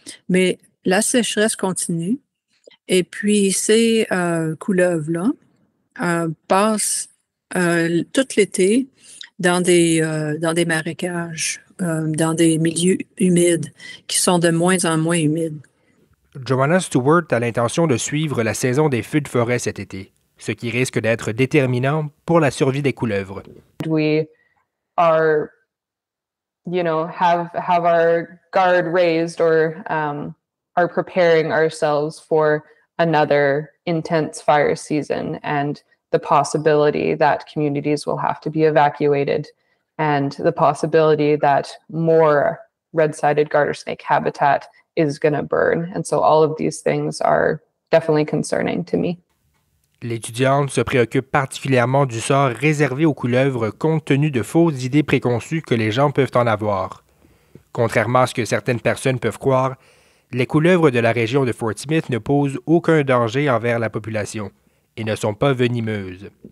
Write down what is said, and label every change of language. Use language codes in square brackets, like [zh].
[fr] Mais la sécheresse continue et puis ces couleuvres-là passent tout l'été dans des marécages, dans des milieux humides qui sont de moins en moins humides. Joanna Stewart a l'intention de suivre la saison des feux de forêt cet été, ce qui risque d'être déterminant pour la survie des couleuvres. [en] We are, have our guard raised or are preparing ourselves for another intense fire season and the possibility that communities will have to be evacuated and the possibility that more red-sided garter snake habitat is going to burn. And so all of these things are definitely concerning to me. [fr] L'étudiante se préoccupe particulièrement du sort réservé aux couleuvres compte tenu de fausses idées préconçues que les gens peuvent en avoir. Contrairement à ce que certaines personnes peuvent croire, les couleuvres de la région de Fort Smith ne posent aucun danger envers la population et ne sont pas venimeuses.